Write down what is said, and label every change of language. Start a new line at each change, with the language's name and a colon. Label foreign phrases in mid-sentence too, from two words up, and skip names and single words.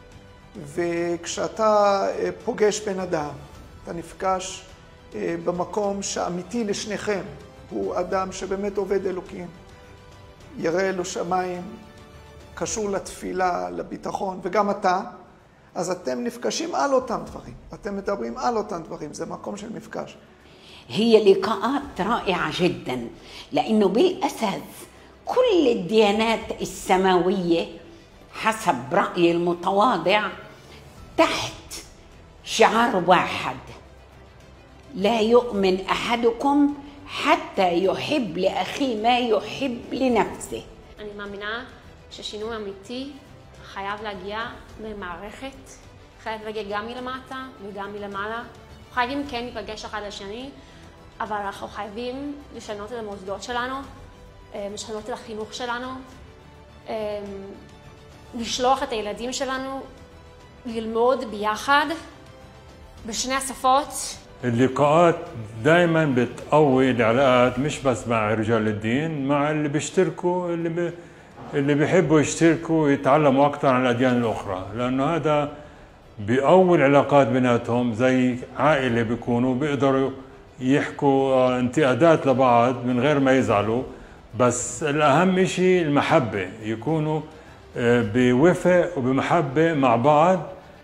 Hebrew: וכשאתה פוגש בן אדם, אתה נפגש במקום שאמיתי לשניכם, הוא אדם שבאמת עובד אלוקים, ירא אלו שמיים, קשור לתפילה, לביטחון, וגם אתה, אז אתם נפגשים על אותם דברים, אתם מדברים על אותם דברים, זה מקום של מפגש.
Arabic: هي لقاءات رائعة جدا لأنه بالأساس كل الديانات السماوية حسب رأيي المتواضع تحت شعار واحد: لا يؤمن أحدكم حتى يحب لأخيه ما يحب لنفسه.
Hebrew: אני מאמינה ששינוי אמיתי חייב להגיע ממערכת, חייב להגיע גם מלמטה וגם מלמעלה. חייבים כן להיפגש אחד לשני, אבל אנחנו חייבים לשנות את המוסדות שלנו, לשנות את החינוך שלנו, לשלוח את הילדים שלנו ללמוד ביחד בשני השפות.
Arabic: اللقاءات دائما بتقوي العلاقات مش بس مع رجال الدين، مع اللي بيشتركوا اللي بيحبوا يشتركوا ويتعلموا اكثر عن الاديان الاخرى، لانه هذا بيقوي العلاقات بيناتهم، زي عائله بيكونوا بيقدروا يحكوا انتقادات لبعض من غير ما يزعلوا، بس الأهم شيء المحبة، يكونوا بوفق وبمحبة مع بعض